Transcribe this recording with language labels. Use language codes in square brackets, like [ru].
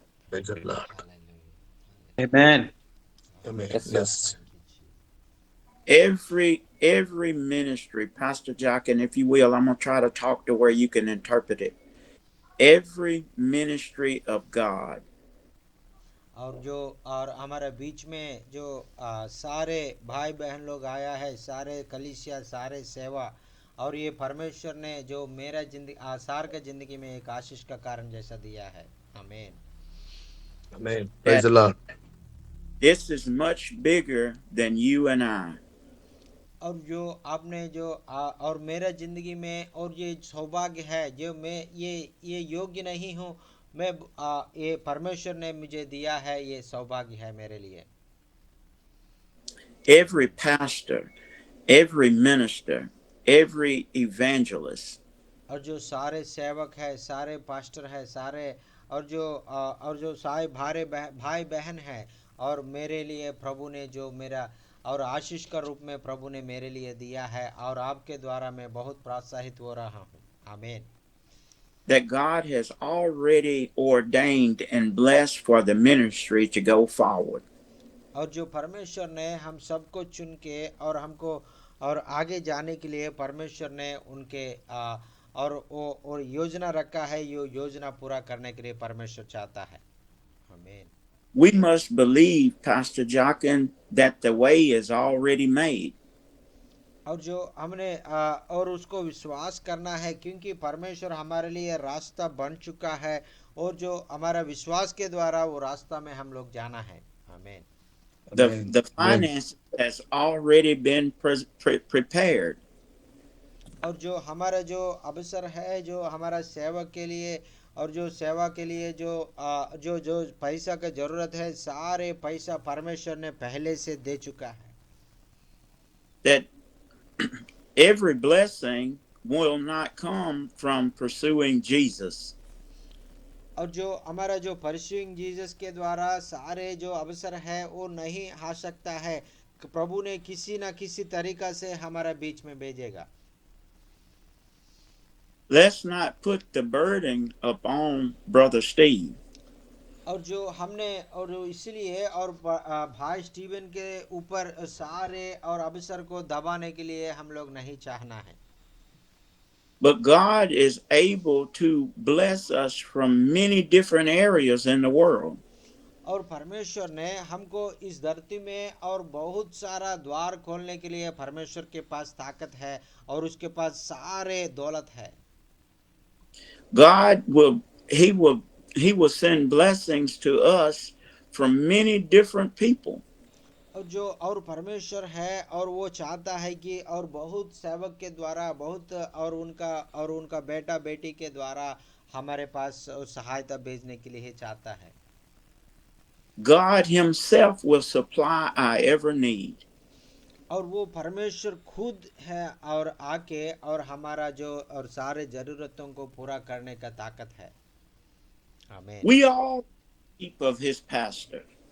[en] Praise the Lord. Hallelujah. Amen. Amen. Yes, sir. Yes. Thank you, Jesus. Every ministry, Pastor Jockin, if you will, I'm gonna try to talk to where you can interpret it. Every ministry of God [hi] और हमारे बीच में जो सारे भाई बहन लोग आया है, सारे कलीसिया, सारे सेवा, और ये परमेश्वर ने जो मेरा जिंदगी सार के जिंदगी में एक आशीष का कारण जैसा दिया है. आमीन. [en] Amen. Praise that the Lord. this is much bigger than you and I. [hi] और जो आपने जो और मेरा जिंदगी में, और ये सौभाग्य है जो मैं ये योग्य नहीं हूँ, मैं ये परमेश्वर ने मुझे दिया है, ये सौभाग्य है मेरे लिए. [en] Every pastor, every minister, every evangelist, [hi] और जो सारे सेवक है, सारे पास्टर है, सारे और जो सारे भाई बहन है, और मेरे लिए प्रभु ने जो मेरा और आशीष का रूप में प्रभु ने मेरे लिए दिया है, और आपके द्वारा मैं बहुत प्रोत्साहित हो रहा हूँ. आमीन. [en] that God has already ordained and blessed for the ministry to go forward. [hi] और जो परमेश्वर ने हम सबको चुन के और हमको और आगे जाने के लिए परमेश्वर ने उनके और योजना रखा है, यो योजना पूरा करने के लिए परमेश्वर चाहता है. आमीन. [en] We must believe, Pastor Jockin, that the way is already made. [hi] और जो हमने और उसको विश्वास करना है, क्योंकि परमेश्वर हमारे लिए रास्ता बन चुका है, और जो हमारा विश्वास के द्वारा वो रास्ता में हम लोग जाना है. आमीन. [en] The finance has already been prepared. [hi] और जो हमारा जो अवसर है, जो हमारा सेवा के लिए और जो सेवा के लिए जो पैसा का जरूरत है, सारे पैसा परमेश्वर ने पहले से दे चुका है. [en] That every blessing will not come from pursuing Jesus. [hi] और जो हमारा जो परस्यूइंग जीसस के द्वारा सारे जो अवसर है वो नहीं आ सकता है, प्रभु ने किसी ना किसी तरीका से हमारा बीच में भेजेगा. [en] Let's not put the burden upon Brother Steve. [hi] और जो हमने और इसलिए और भाई स्टीवन के ऊपर सारे और अवसर को दबाने के लिए हम लोग नहीं चाहना है. [en] But God is able to bless us from many different areas in the world. [hi] और परमेश्वर ने हमको इस धरती में और बहुत सारा द्वार खोलने के लिए परमेश्वर के पास ताकत है, और उसके पास सारे दौलत है. [en] God will send blessings to us from many different people. [hi] और जो और परमेश्वर है, और वो चाहता है कि और बहुत सेवक के द्वारा बहुत और उनका बेटा बेटी के द्वारा हमारे पास सहायता भेजने के लिए चाहता है. [en] God himself will supply our every need. [hi] और वो परमेश्वर खुद है और आके और हमारा जो और सारे जरूरतों को पूरा करने का ताकत है. आमीन. [en] We all sheep of his pastor.